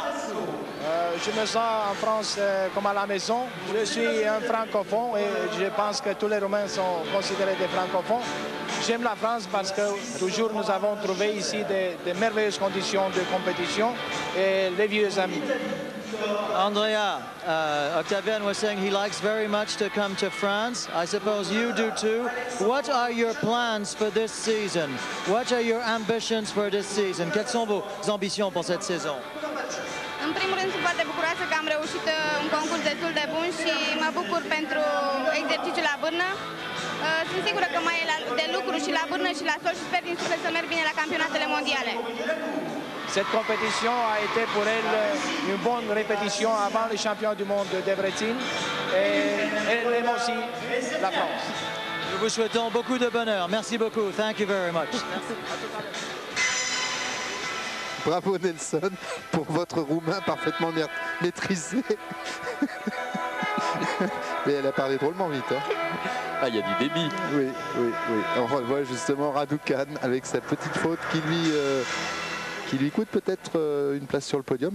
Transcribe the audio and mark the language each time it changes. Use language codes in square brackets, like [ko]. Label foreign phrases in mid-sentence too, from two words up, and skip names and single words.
[fr] Je me sens en France comme à la maison. Je suis un francophone et je pense que tous les Roumains sont considérés des francophones. J'aime la France parce que toujours nous avons trouvé ici de merveilleuses conditions de compétition et les vieux amis. [en] Andrea, Octavian was saying he likes very much to come to France. I suppose you do too. What are your plans for this season? What are your ambitions for this season? [fr] Quelles sont vos ambitions pour cette saison? [ro] În primul rând sunt foarte bucuroasă acasă că am reușit un concurs destul de bun și mă bucur pentru exercițiul la bârnă. Sunt sigură că mai e de lucru și la bârnă și la sol și sper din suflet să merg bine la campionatele mondiale. [fr] Cette compétition a été pour elle une bonne répétition avant les champions du monde de Debrecen et elle aime aussi la France. Nous vous souhaitons beaucoup de bonheur. Merci beaucoup. [en] Thank you very much. [fr] Bravo Nelson pour votre roumain parfaitement maîtrisé. Mais elle a parlé drôlement vite. Hein. Ah, il y a du débit. Oui, oui, oui. On revoit justement Raducan avec sa petite faute qui lui coûte peut-être une place sur le podium.